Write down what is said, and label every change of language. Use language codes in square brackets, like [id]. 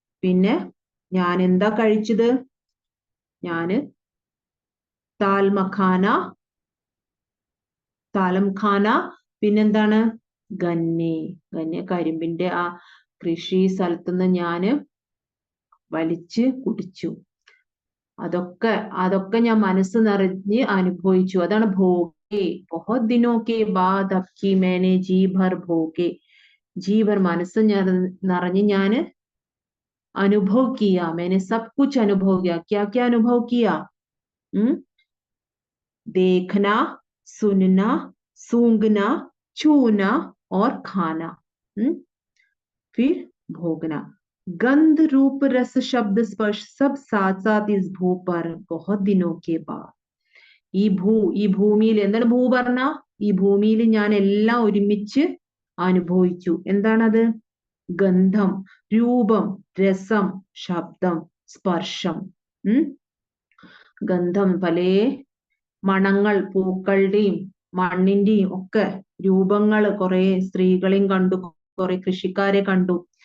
[ml] പിന്നെ ഞാൻ എന്താ കഴിച്ചത്? ഞാന് താൽമഖാന, പിന്നെന്താണ്? ഗന്നെ കരിമ്പിന്റെ ആ കൃഷി സ്ഥലത്തുനിന്ന് ഞാന് വലിച്ച് കുടിച്ചു. അതൊക്കെ ഞാൻ മനസ്സ് നിറഞ്ഞ് അനുഭവിച്ചു. അതാണ് ഭോഗേ. [hi] बहुत दिनों के बाद अब की मैंने जी भर भोगे. जी भर [ml] മനസ്സ് നിറഞ്ഞ് ഞാന് [hi] अनुभव किया. मैंने सब कुछ अनुभव किया. क्या क्या अनुभव किया? देखना, सुनना, सूंघना, छूना और खाना, फिर भोगना। गंध रूप रस शब्द स्पर्श सब साथ साथ इस भू पर बहुत दिनों के बाद. [ml] ഈ ഭൂമിയിൽ എന്താണ് ഭൂ പറഞ്ഞ ഈ ഭൂമിയിൽ ഞാൻ എല്ലാം ഒരുമിച്ച് അനുഭവിച്ചു. എന്താണത്? ഗന്ധം, രൂപം, രസം, ശബ്ദം, സ്പർശം. ഗന്ധം, പല മണങ്ങൾ, പൂക്കളുടെയും മണ്ണിന്റെയും ഒക്കെ രൂപങ്ങള്, കുറെ സ്ത്രീകളെയും കണ്ടു, കുറെ കൃഷിക്കാരെ കണ്ടു.